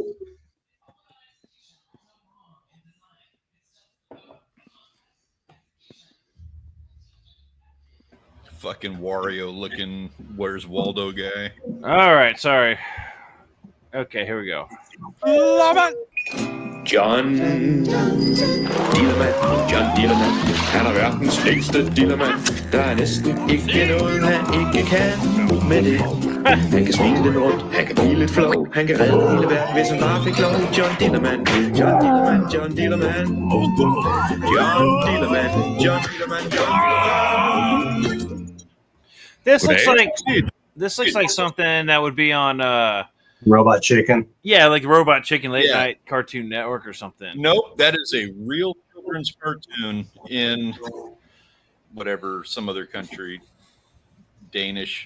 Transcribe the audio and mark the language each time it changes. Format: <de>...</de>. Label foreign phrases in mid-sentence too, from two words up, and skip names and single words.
<en>Fucking Wario looking Where's Waldo guy. All right, sorry. Okay, here we go.</en> <da>John Dillermand, han er verdens længste dillermand. Der er næsten ikke noget, han ikke kan med det. Han kan smile lidt rundt, han kan blive lidt flov. Han kan redde hele verden, hvis han bare fik lov. John Dillermand, John Dillermand, Dealerman, John Dealerman. John Dealerman, John Dealerman, John Dealerman.</da> <en>This looks like something that would be on Robot Chicken. Yeah, like Robot Chicken late night Cartoon Network or something. Nope, that is a real children's cartoon in whatever, some other country, Danish.</en>